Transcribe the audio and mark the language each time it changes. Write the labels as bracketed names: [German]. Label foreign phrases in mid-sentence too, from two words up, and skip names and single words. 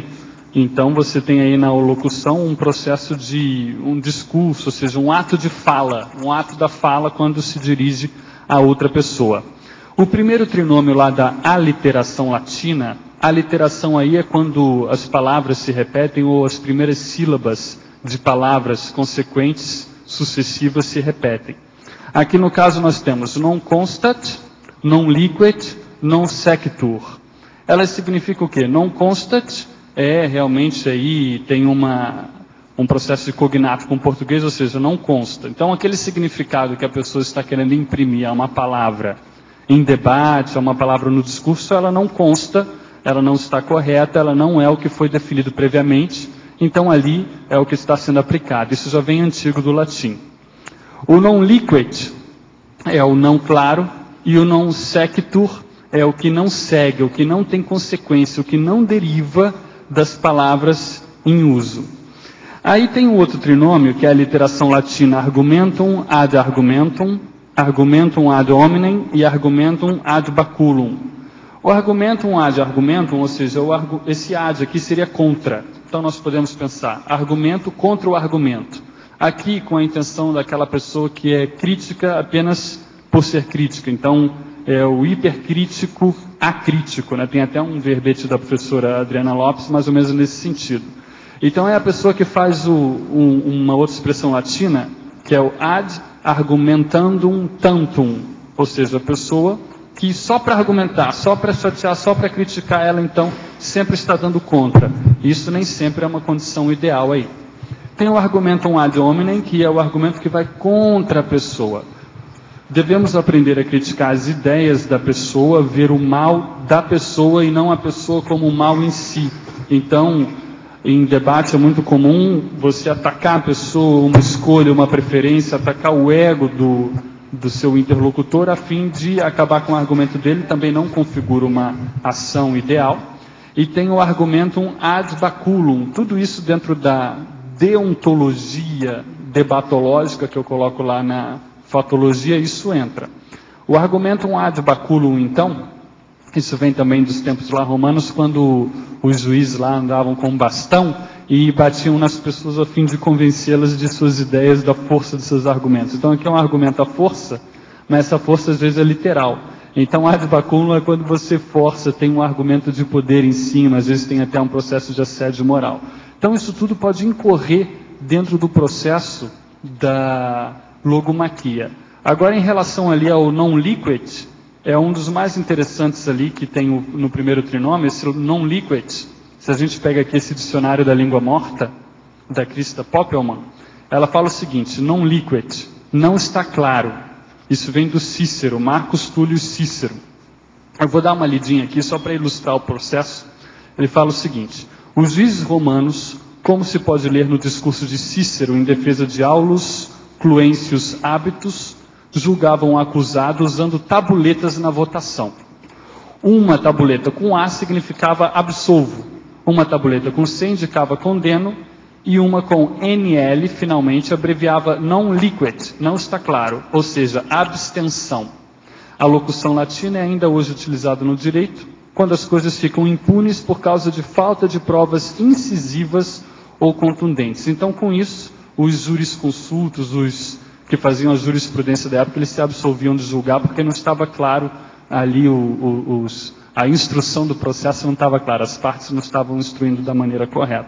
[Portuguese] Então você tem aí na locução um processo de um discurso, ou seja, um ato de fala, um ato da fala quando se dirige a outra pessoa. O primeiro trinômio lá da aliteração latina, a aliteração aí é quando as palavras se repetem ou as primeiras sílabas de palavras consequentes, sucessivas, se repetem. Aqui no caso nós temos [Latin] non constat, non liquet, non sequitur. [Portuguese] Elas significam o quê? [Latin] Non constat [Portuguese] é realmente aí, tem um processo de cognato com o português, ou seja, não consta. Então aquele significado que a pessoa está querendo imprimir a uma palavra em debate, a uma palavra no discurso, ela não consta, ela não está correta, ela não é o que foi definido previamente, então ali é o que está sendo aplicado. Isso já vem antigo do latim. O [Latin] non liquet [Portuguese] é o não claro, e o [Latin] non sequitur [Portuguese] é o que não segue, o que não tem consequência, o que não deriva das palavras em uso. Aí tem o outro trinômio, que é a literação latina [Latin] argumentum ad argumentum, argumentum ad hominem [Portuguese] e [Latin] argumentum ad baculum. O argumentum ad argumentum, [Portuguese] ou seja, esse ad aqui seria contra. Então nós podemos pensar, argumento contra o argumento. Aqui com a intenção daquela pessoa que é crítica apenas por ser crítica. Então é o hipercrítico acrítico, né? Tem até um verbete da professora Adriana Lopes, mais ou menos nesse sentido. Então é a pessoa que faz uma outra expressão latina, que é o [Latin] ad argumentandum tantum, [Portuguese] ou seja, a pessoa que só para argumentar, só para chatear, só para criticar, ela então sempre está dando contra. Isso nem sempre é uma condição ideal aí. [Latin] Tem o argumentum ad hominem, [Portuguese] que é o argumento que vai contra a pessoa. Devemos aprender a criticar as ideias da pessoa, ver o mal da pessoa e não a pessoa como o mal em si. Então, em debate é muito comum você atacar a pessoa, uma escolha, uma preferência, atacar o ego do seu interlocutor a fim de acabar com o argumento dele, também não configura uma ação ideal. E tem o [Latin] argumentum ad baculum, [Portuguese] tudo isso dentro da deontologia debatológica que eu coloco lá na fatologia, isso entra. [Latin] O argumentum ad baculum, [Portuguese] então, isso vem também dos tempos lá romanos, quando os juízes lá andavam com um bastão e batiam nas pessoas a fim de convencê-las de suas ideias, da força de seus argumentos. Então aqui é um argumento à força, mas essa força às vezes é literal. Então [Latin] ad baculum [Portuguese] é quando você força, tem um argumento de poder em cima, às vezes tem até um processo de assédio moral. Então isso tudo pode incorrer dentro do processo da logomaquia. Agora em relação ali ao [Latin] non liquet, [Portuguese] é um dos mais interessantes ali que tem no primeiro trinômio, esse [Latin] non liquet. [Portuguese] Se a gente pega aqui esse dicionário da língua morta, da Christa Poppelman, ela fala o seguinte, [Latin] non liquet, [Portuguese] não está claro. Isso vem do Cícero, Marcus Túlio Cícero. Eu vou dar uma lidinha aqui só para ilustrar o processo. Ele fala o seguinte, os juízes romanos, como se pode ler no discurso de Cícero em defesa de Aulus Cluêncius Hábitus, julgavam o acusado usando tabuletas na votação. Uma tabuleta com A significava absolvo, uma tabuleta com C indicava condeno, e uma com NL, finalmente, [Latin] abreviava non liquet, [Portuguese] não está claro, ou seja, abstenção. A locução latina é ainda hoje utilizada no direito, quando as coisas ficam impunes por causa de falta de provas incisivas ou contundentes. Então, com isso, os jurisconsultos, os que faziam a jurisprudência da época, eles se absolviam de julgar porque não estava claro ali, a instrução do processo não estava clara, as partes não estavam instruindo da maneira correta.